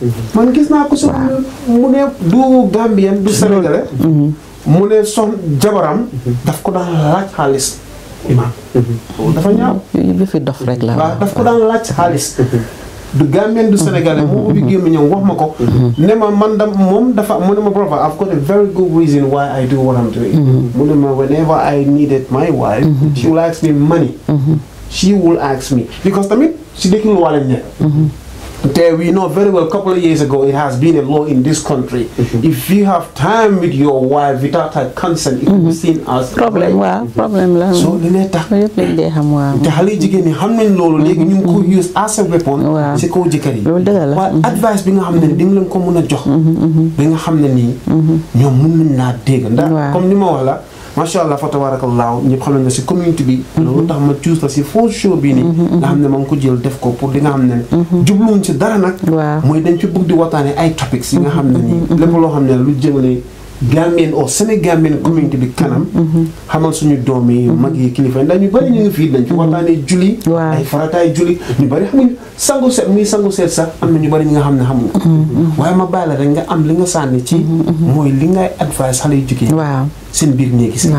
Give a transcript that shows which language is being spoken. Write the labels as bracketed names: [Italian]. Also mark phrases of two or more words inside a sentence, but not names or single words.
[Wolof] man gis naa ko so mu ne du Gambien du Sénégalais mu ne son jabaram daf ko daan laaj xaalis imaam dafa ñaaw yu fi dof rek la waaw daf ko daan laaj xaalis du Gambien du Sénégalais moo ubbi gémmiñam wax ma ko ne ma man moom dafa mu ne ma [English] brother I've got a very good reason why I do what I'm doing [Wolof] mu ne ma [English] whenever I needed my wife she will ask me money she will ask me because [Wolof] tamit si dëkk lu wàlle ne te [English] we know very well a couple of years ago it has been a law in this country if you have time with your wife without her consent it will be seen as [Wolof] problème waaw problème la so li ne tax yëpp lañ dee xam waaw te xale jigéen ñi xam nañ loolu léegi ñu ngi ko use [English] as a weapon [Wolof] si kaw jëkkër yi loolu dëgg la waaye advice bi nga xam ne di nga leen ko mën a jox bi nga xam ne nii ñoom mën nañ laa dégg ndax comme ni ma wax la [Arabic] ما شاء الله [Wolof] fa tabarakallah ñëpp xam ne si community bi loolu tax ma choose la si faux show bii nii nga xam ne ma ngi ko jël def ko pour li nga xam ne jubluwuñ si dara nag mooy dañ fi bëgg di waxtaane ay topics yi nga xam ne nii lépp loo xam ne lu jëmale Gambien au Sénégambien community bi kanam xamal suñu doom yi mag yi kilifa ndax ñu bari ñu ngi fii dañ fi waxtaane julli ay farataay julli ñu bari xamuñ sangu seet muy sangu seet sax am na ñu bari ñi nga xam ne xamuñ ko waaye ma bàyyi la rek nga am li nga sànni ci mooy li ngay advice xale yu jigéen seen biir néegi si